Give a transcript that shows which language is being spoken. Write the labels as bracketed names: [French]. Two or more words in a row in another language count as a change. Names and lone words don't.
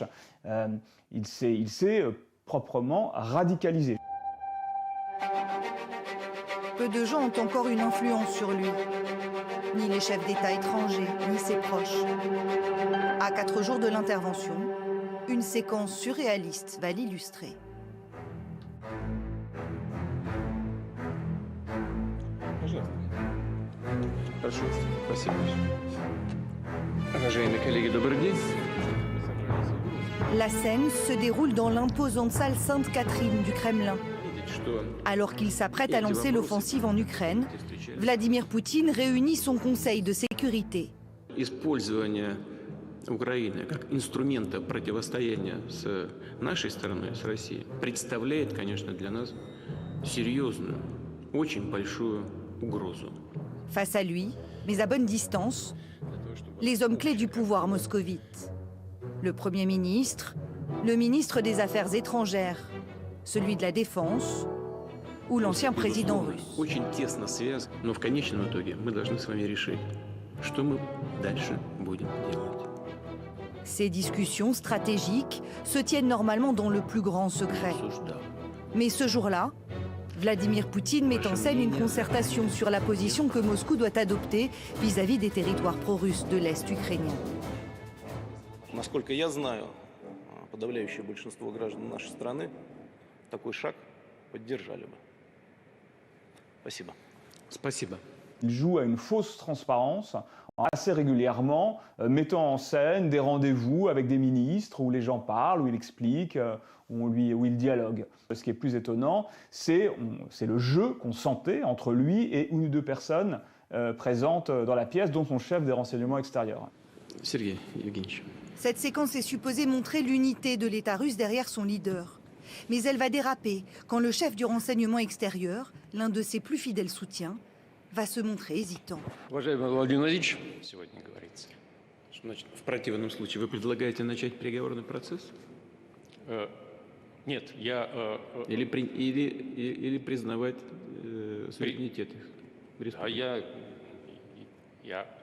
[French] Il s'est proprement radicalisé. Peu de gens ont encore une influence sur lui. Ni les chefs d'État étrangers, ni ses proches. À 4 jours de l'intervention, une séquence surréaliste va l'illustrer. [Russian] Хорошо, спасибо. Уважаемые коллеги, добрый день. [French] La scène se déroule dans l'imposante salle Sainte-Catherine du Kremlin. Alors qu'il s'apprête à lancer l'offensive en Ukraine, Vladimir Poutine réunit son conseil de sécurité. [Russian] Использование Украины как инструмента противостояния с нашей стороной, с Россией, представляет, конечно, для нас серьезную, очень большую угрозу. [French] Face à lui, mais à bonne distance, les hommes clés du pouvoir moscovite. Le Premier ministre, le ministre des Affaires étrangères, celui de la Défense ou l'ancien président russe. [Russian] Очень тесно связано, но в конечном итоге мы должны с вами решить, что мы дальше будем делать. [French] Ces discussions stratégiques se tiennent normalement dans le plus grand secret. Mais ce jour-là, Vladimir Poutine met en scène une concertation sur la position que Moscou doit adopter vis-à-vis des territoires pro-russes de l'Est ukrainien. [Russian] Насколько я знаю, подавляющее большинство граждан нашей страны такой шаг поддержали бы. Спасибо. Спасибо. [French] Il joue à une fausse transparence assez régulièrement, mettant en scène des rendez-vous avec des ministres où les gens parlent, où il explique, où il dialogue. Ce qui est plus étonnant, c'est le jeu qu'on sentait entre lui et une ou deux personnes présentes dans la pièce, dont son chef des renseignements extérieurs. Sergei Evgenievich. Cette séquence est supposée montrer l'unité de l'État russe derrière son leader. Mais elle va déraper quand le chef du renseignement extérieur, l'un de ses plus fidèles soutiens, va se montrer hésitant. [Russian] Уважаемый Владимир Владимирович, сегодня говорится, что значит, в противном случае вы предлагаете начать переговорный процесс? Нет, я... Или признавать суверенитет республики? Я